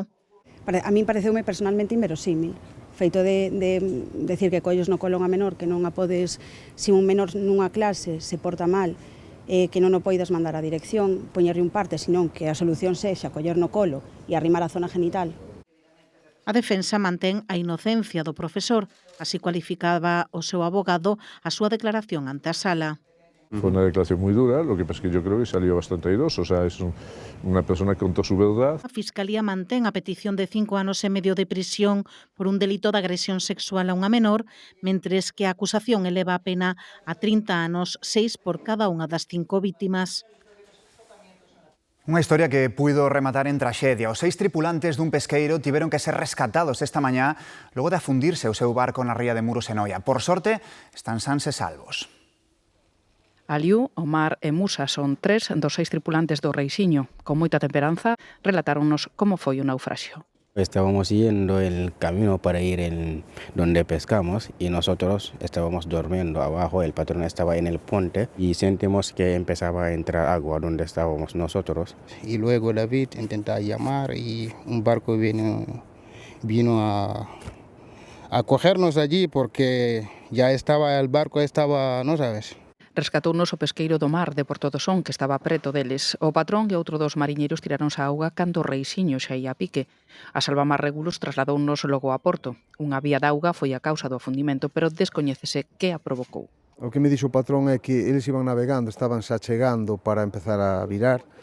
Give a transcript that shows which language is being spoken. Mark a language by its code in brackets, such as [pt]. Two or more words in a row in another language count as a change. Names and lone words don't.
[gl] A min pareceume personalmente inverosímil. Feito de decir que collos no colo unha menor, que non a podes, se un menor nunha clase se porta mal, que non o poidas mandar á dirección, poñerlle un parte, senón que a solución sexa coller no colo e arrimar a zona genital. A defensa mantén a inocencia do profesor, así cualificaba o seu abogado a súa declaración ante a sala. [es] Fue una declaración muy dura, lo que pasa es que yo creo que salió bastante airoso, o sea, es una persona que contó su verdad. [gl] A Fiscalía mantén a petición de 5 anos e medio de prisión por un delito de agresión sexual a unha menor, mentres que a acusación eleva a pena a 30 anos, 6 por cada unha das 5 vítimas. Unha historia que puido rematar en traxedia. Os 6 tripulantes dun pesqueiro tiveron que ser rescatados esta mañá logo de afundirse o seu barco na ría de Muros en Oia. Por sorte, están sans e salvos. Aliu, Omar e Musa son 3 dos 6 tripulantes do Reixiño. Con moita temperanza, relatáronnos como foi o naufraxio. [es] Estábamos yendo el camino para ir donde pescamos y nosotros estábamos durmiendo abajo, el patrón estaba en el puente y sentimos que empezaba a entrar agua donde estábamos nosotros. Y luego David intentaba llamar y un barco vino a cogernos allí porque ya estaba el barco, no sabes. [gl] Rescatounos o pesqueiro do mar de Porto do Son, que estaba preto deles. O patrón e outro dos mariñeiros tiráronse á auga cando o Reixiño xa ia a pique. A Salvamar Regulos trasladounos logo a Porto. Unha vía de auga foi a causa do afundimento, pero descoñécese que a provocou. O que me dixo o patrón é que eles iban navegando, estaban xa chegando para empezar a virar.